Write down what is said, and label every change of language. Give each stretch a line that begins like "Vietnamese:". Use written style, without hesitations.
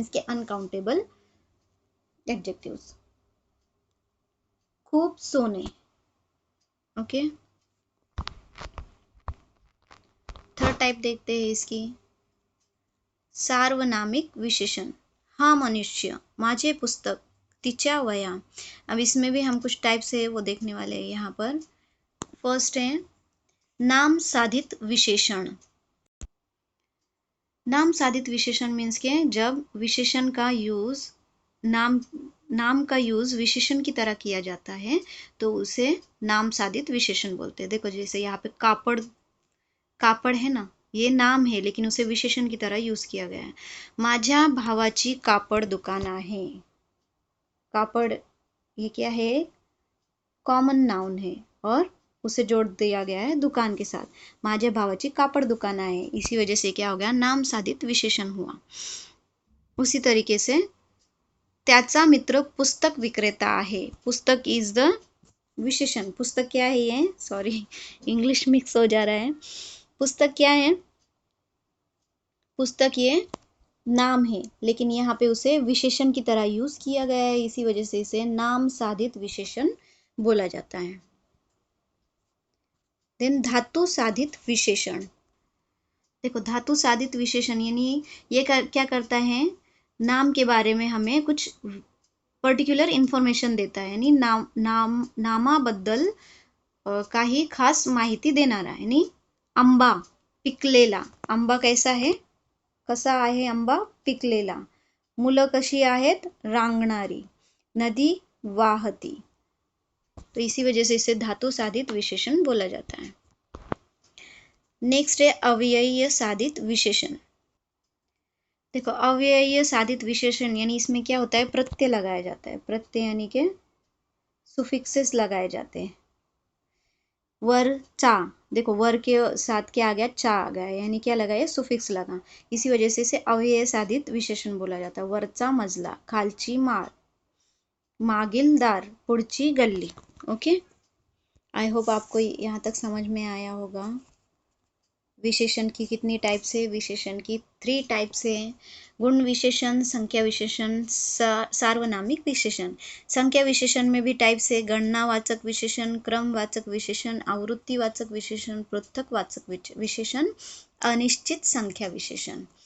Hindi: इसके uncountable adjectives. खूब सोने, ओके। थर्ड टाइप देखते हैं इसकी, सार्वनामिक विशेषण।
Marathi: हा मनुष्य, माझे पुस्तक, तिच्या वया।
Hindi: अब इसमें भी हम कुछ टाइप से वो देखने वाले हैं यहाँ पर। फर्स्ट है नाम साधित विशेषण। नाम साधित विशेषण मीन्स के जब विशेषण का यूज नाम का यूज विशेषण की तरह किया जाता है तो उसे नाम साधित विशेषण बोलते हैं। देखो जैसे यहाँ पे कापड़, कापड़ है ना, ये नाम है लेकिन उसे विशेषण की तरह यूज किया गया है।
Marathi: माझ्या भावाची कापड दुकान आहे।
Hindi: कापड़ ये क्या है, कॉमन नाउन है और उसे जोड़ दिया गया है दुकान के साथ। माझ्या भावाची कापड़ दुकान आहे, इसी वजह से क्या हो गया, नाम साधित विशेषण हुआ। उसी तरीके से
Marathi: त्याचा मित्र पुस्तक विक्रेता आहे।
English: पुस्तक is the विशेषण।
Hindi: पुस्तक क्या है ये, सॉरी इंग्लिश मिक्स हो जा रहा है। पुस्तक क्या है, पुस्तक ये नाम है लेकिन यहाँ पे उसे विशेषण की तरह यूज किया गया है, इसी वजह से इसे नाम साधित विशेषण बोला जाता है। देन धातु साधित विशेषण। देखो धातु साधित विशेषण यानी ये क्या करता है, नाम के बारे में हमें कुछ पर्टिक्युलर इन्फॉर्मेशन देता है, यानी
Marathi: नामाबद्दल काही खास माहिती देणारा। यानी आंबा पिकलेला,
Hindi: आंबा कैसा है,
Marathi: कसा आहे आंबा, पिकलेला। मुलं कशी आहेत, रांगणारी। नदी वाहती।
Hindi: तो इसी वजह से इसे धातु साधित विशेषण बोला जाता है। नेक्स्ट है अव्ययीय साधित विशेषण। देखो अव्ययीय साधित विशेषण यानी इसमें क्या होता है, प्रत्यय लगाया जाता है। प्रत्यय यानी के सुफिक्सेस लगाए जाते हैं। वर चा, देखो वर के साथ क्या आ गया, चा आ गया, यानी क्या लगा, सुफिक्स लगा, इसी वजह से इसे अव्यय साधित विशेषण बोला जाता है।
Marathi: वरचा मजला, खालची माळ, मागील दार, पुढची गल्ली।
Hindi: ओके, आई होप आपको यहाँ तक समझ में आया होगा। विशेषण की कितनी टाइप्स है, विशेषण की 3 टाइप्स है। गुण विशेषण, संख्या विशेषण, सार्वनामिक विशेषण। संख्या विशेषण में भी टाइप्स है, गणनावाचक विशेषण, क्रमवाचक विशेषण, आवृत्तिवाचक विशेषण, पृथकवाचक विशेषण, अनिश्चित संख्या विशेषण।